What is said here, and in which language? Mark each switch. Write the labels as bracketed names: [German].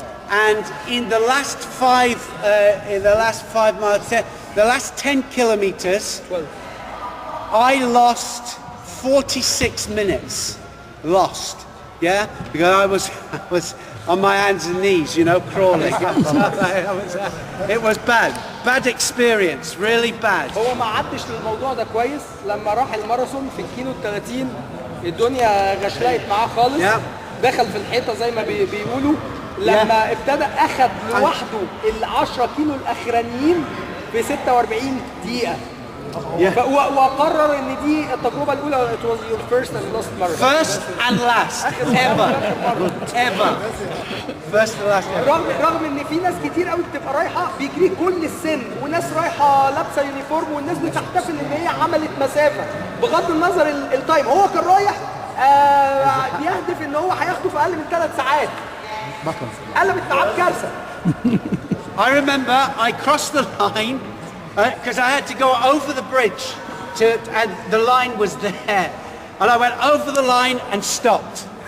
[English] And in the last 5 miles, the last 10 kilometers, 12. I lost 46 minutes. Lost, yeah, because I was on my hands and knees, you know, crawling. It was bad experience, really bad. [Arabic] هو ما عدش للموضوع ده كويس. لما راح الماراثون في الكيلو 30 الدنيا غشلقت معاه خالص. دخل في الحيطه زي ما بيقولوا. لما ابتدى اخذ لوحده ال10 كيلو الاخرانيين في 46 دقيقه. وقرر ان دي التجربه الاولى. [English] It was your first and last marathon. First and last ever. First and last ever. [Arabic] رغم ان في ناس كتير قوي بتبقى رايحه بيجري كل السن، وناس رايحه لابسه يونيفورم، والناس بتحتفل ان هي عملت مسافه بغض النظر التايم. هو كان رايح بيهدف ان هو هياخده في اقل من 3 ساعات. قلبت معاه بكارثه. [English] I remember I crossed the line because I had to go over the bridge and the line was there. And I went over the line and stopped.